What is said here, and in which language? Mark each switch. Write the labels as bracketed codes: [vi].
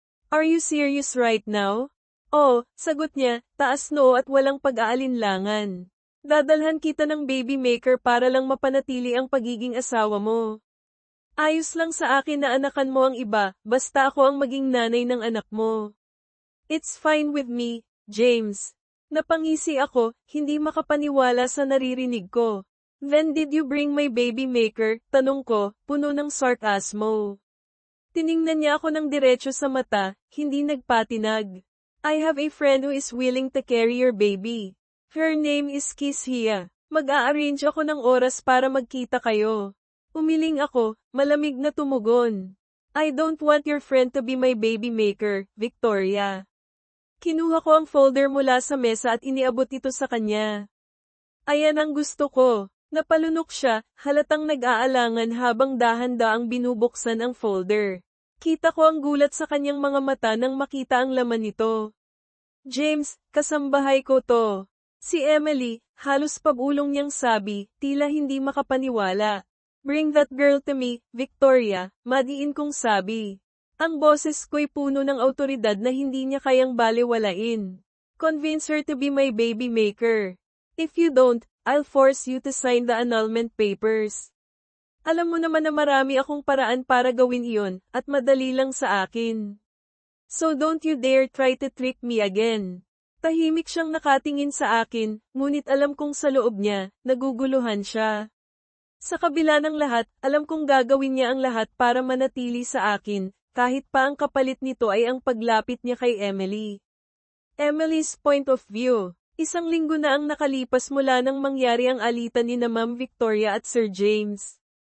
[en] Are you serious right now? [tl] Oh, sagot niya, taas noo at walang pag-aalinlangan. Dadalhan kita ng baby maker para lang mapanatili ang pagiging asawa mo. Ayos lang sa akin na anakan mo ang iba, basta ako ang maging nanay ng anak mo. [en] It's fine with me, James. [tl] Napangisi ako, hindi makapaniwala sa naririnig ko. [en] Then did you bring my baby maker? [tl] Tanong ko, puno ng sarkasmo. Tiningnan niya ako ng diretso sa mata, hindi nagpatinag. [en] I have a friend who is willing to carry your baby. Her name is Kishia. [tl] Mag-a-arrange ako ng oras para magkita kayo. Umiling ako, malamig na tumugon. [en] I don't want your friend to be my baby maker, Victoria. [tl] Kinuha ko ang folder mula sa mesa at iniabot ito sa kanya. Ayan ang gusto ko. Napalunok siya, halatang nag-aalangan habang dahan-daang binubuksan ang folder. Kita ko ang gulat sa kanyang mga mata nang makita ang laman nito. James, kasambahay ko to. Si Emily, halos pabulong niyang sabi, tila hindi makapaniwala. [en] Bring that girl to me, Victoria, [tl] madiin kong sabi. Ang boses ko'y puno ng awtoridad na hindi niya kayang balewalain. [en] Convince her to be my baby maker. If you don't, I'll force you to sign the annulment papers. [tl] Alam mo naman na marami akong paraan para gawin iyon, at madali lang sa akin. [en] So don't you dare try to trick me again. [tl] Tahimik siyang nakatingin sa akin, ngunit alam kong sa loob niya, naguguluhan siya. Sa kabila ng lahat, alam kong gagawin niya ang lahat para manatili sa akin, kahit pa ang kapalit nito ay ang paglapit niya kay Emily. [en] Emily's point of view. [tl] Isang linggo na ang nakalipas mula nang mangyari ang alitan ni na Ma'am Victoria at Sir James.